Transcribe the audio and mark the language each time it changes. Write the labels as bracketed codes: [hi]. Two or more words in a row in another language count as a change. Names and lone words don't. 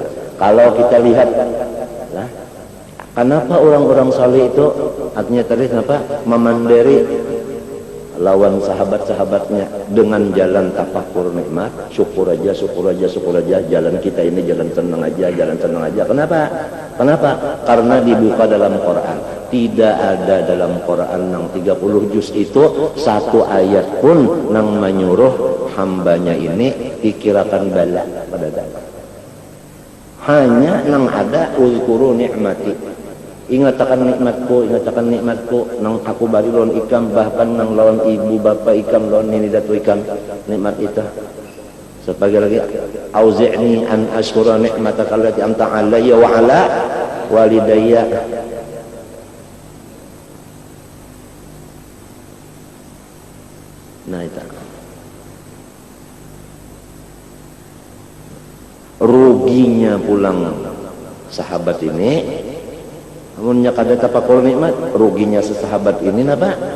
[bjn] Kalau kita lihat lah, kenapa orang-orang saleh itu artinya tadi kenapa memandiri lawan sahabat-sahabatnya dengan jalan tafakur nikmat, syukur aja, jalan kita ini jalan senang aja. Kenapa? Karena dibuka dalam Quran. Tidak ada dalam Quran nang 30 juz itu satu ayat pun nang menyuruh hambanya ini dikirakan bala pada dalam. Hanya nang ada [ar] اذكروا نعمتي. [bjn] Ingatkan nikmatku nang aku bari lawan ikam, bahkan nang lawan ibu bapa ikam, lawan nini datu ikam, nikmat itu. Sebagai lagi [ar] أوزعني أن أشكر نعمتك التي أنعمت علي وعلى والدي. [bjn] Nah itu rugi ruginya pulang sahabat ini. Amunnya kada tapakur nikmat, ruginya sesahabat ini apa?